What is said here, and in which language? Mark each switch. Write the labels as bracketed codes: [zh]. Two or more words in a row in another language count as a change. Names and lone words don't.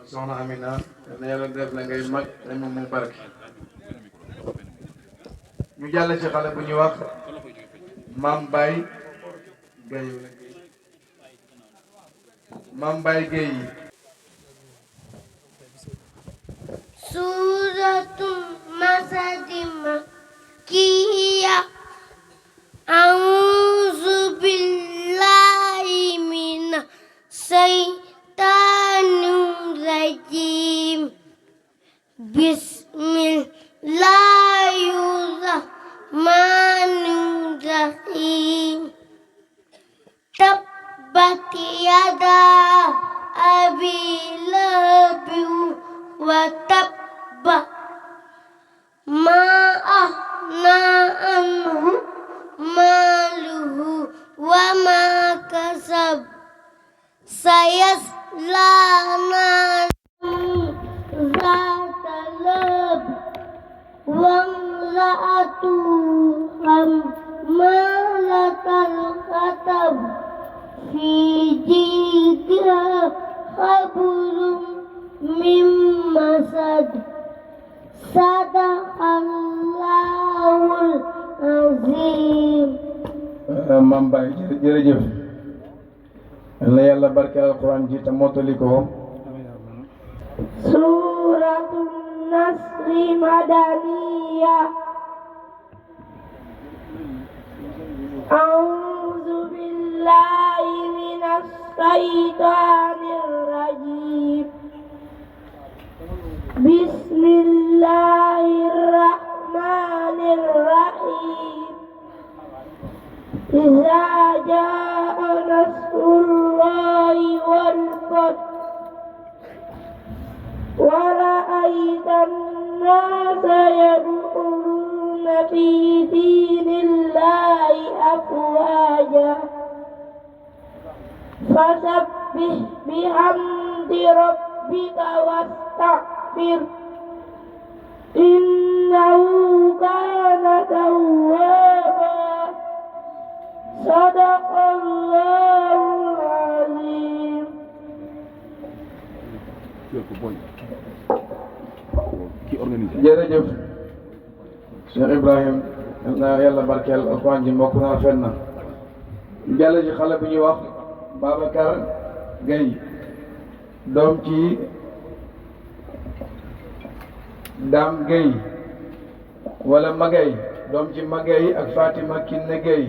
[wo] Soxna Amina yal na yàlla def la ngay mag te moom mu barke ñu jàll ci xale bu ñuy wax Mame Baye Gueye Mame Baye Gueye [ar] سورة المسد مكية. أعوذ بالله من الشيطان الرجيم. بسم الله الرحمن الرحيم. تبت يدا أبي لهب وتب. ما أغنى عنه ماله وما كسب. سيصلى نارا ذات لهب. وامرأته حمالة الحطب. في جيدها حبل من مسد. صدق الله العظيم. [wo] Mame Baye jërëjëf yal na yàlla barkeel alxuraan ji te mottali ko [ar] سورة النصر مدنية. أعوذ بالله من الشيطان الرجيم. بسم الله الرحمن الرحيم. إذا جاء نصر الله والفتح. ورأيت الناس يدخلون في دين الله أفواجا. فسبح بحمد ربك واستغفر. إنه كان توابا. صدق الله العظيم. [wo] jërëjëf Cheikh Ibrahim yal na yàlla barkeel alxuraan ji mbokk na rafet na jàll ci xale bu ñuy wax Babacar Gueye doom ci Dame Gueye wala Magay doom ci Magay ak Fatima Kiné Gueye